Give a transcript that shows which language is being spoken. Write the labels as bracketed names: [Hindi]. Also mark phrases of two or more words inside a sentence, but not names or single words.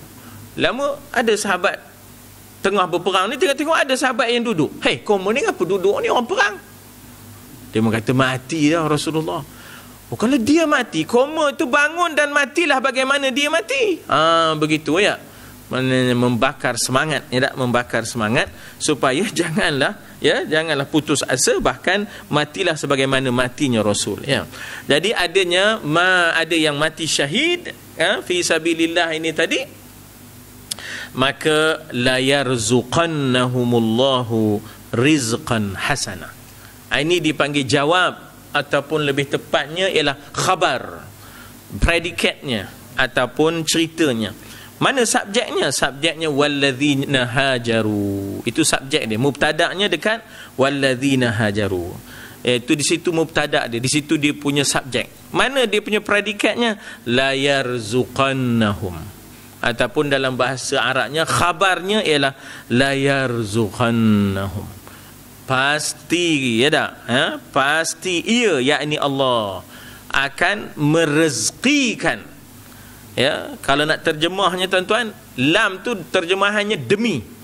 [Malay] Lama ada sahabat tengah berperang ni, tengok ada sahabat yang duduk. Hei, kau ni apa duduk ni, orang perang? Dia kata, mati dah Rasulullah. Kalau dia mati, koma tu bangun dan matilah bagaimana dia mati. Begitu, ya. Membakar semangat, ya tak? Membakar semangat supaya janganlah putus asa, bahkan matilah sebagaimana matinya Rasul, ya. Jadi ada yang mati syahid, [Arabic] في سبيل الله [Malay] ini tadi, maka [Arabic] ليرزقنهم الله رزقا حسنا. [Malay] Ini dipanggil jawab, ataupun lebih tepatnya ialah khabar, predikatnya ataupun ceritanya. Mana subjeknya? Subjeknya [Arabic] والذين هاجروا. [Malay] Itu subjek dia. Mubtada'nya dekat [Arabic] والذين هاجروا. [Malay] Itu di situ mubtada' dia. Di situ dia punya subjek. Mana dia punya predikatnya? [Arabic] ليرزقنهم. [Malay] Ataupun dalam bahasa Arabnya khabarnya ialah [Arabic] ليرزقنهم. [Malay] Pasti, ya tak? Pasti ia, yakni Allah akan merezkikan. Ya, kalau nak terjemahnya tuan-tuan, lam tu terjemahannya demi.